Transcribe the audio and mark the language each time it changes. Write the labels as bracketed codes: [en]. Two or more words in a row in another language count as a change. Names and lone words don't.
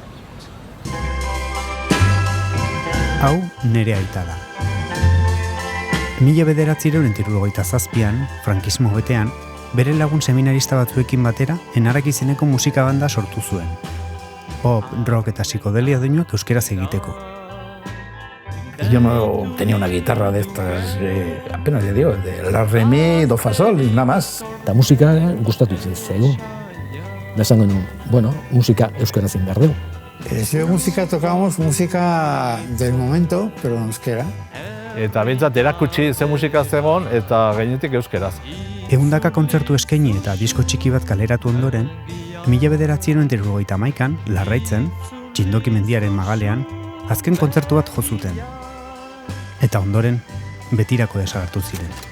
[eu] Hau nere aita da. 1977an, frankismo betean, bere lagun seminarista batzuekin batera, Enaraki izeneko musika banda sortu zuen. Pop, rock eta psikodelia doinuak euskeraz egiteko. [es] Yo no tenía una guitarra de estas, apenas le digo, de la re, mi, do, fa, sol, y nada más. [eu] Eta musika gustatu zaigu. Da esango nuen, bueno, musika euskaraz egin behar dugu. [es] De música tocábamos música del momento, pero en euskera. [eu] Eta bintzat erakutsi ze musika zegoen eta gainetik euskeraz. 100 kontzertu eskaini eta disko txiki bat kaleratu ondoren, 1971an, Larraitzen, Txindoki mendiaren magalean, azken kontzertu bat jo zuten. Eta ondoren, betirako desagertu ziren.